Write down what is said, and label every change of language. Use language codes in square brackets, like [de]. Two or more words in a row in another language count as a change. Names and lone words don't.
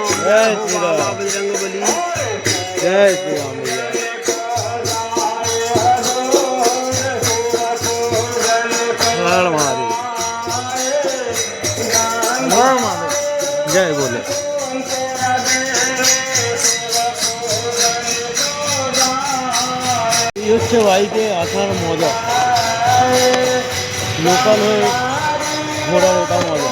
[hi] जय श्री राम। बाबा बजरंग बली। जय श्री राम भैया। हर महादेव, हर महादेव, जय बोले। [bn] এই হচ্ছে বাইকে আসার মজা, লোকাল হয়ে ঘোরার এটা মজা।